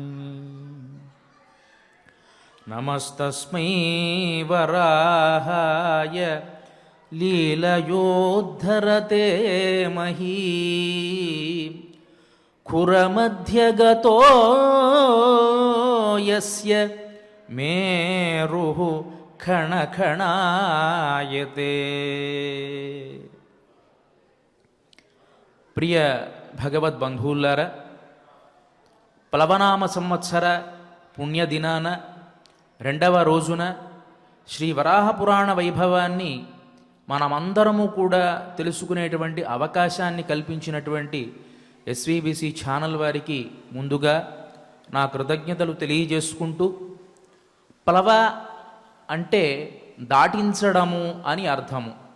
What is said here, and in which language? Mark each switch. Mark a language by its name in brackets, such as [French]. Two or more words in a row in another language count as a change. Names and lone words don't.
[Sanskrit] नमस्तस्मै वराहाय लीलयोद्धरते मही खुरमध्यगतो यस्य मेरुः खणखणायते। [Telugu] ప్రియ భగవద్బంధువులారా, ప్లవనామ సంవత్సర పుణ్యదినాన రెండవ రోజున శ్రీ వరాహపురాణ వైభవాన్ని మనమందరము కూడా తెలుసుకునేటువంటి అవకాశాన్ని కల్పించినటువంటి ఎస్వీబీసీ ఛానల్ వారికి ముందుగా నా కృతజ్ఞతలు తెలియజేసుకుంటూ, ప్లవ అంటే దాటించడము అని అర్థము.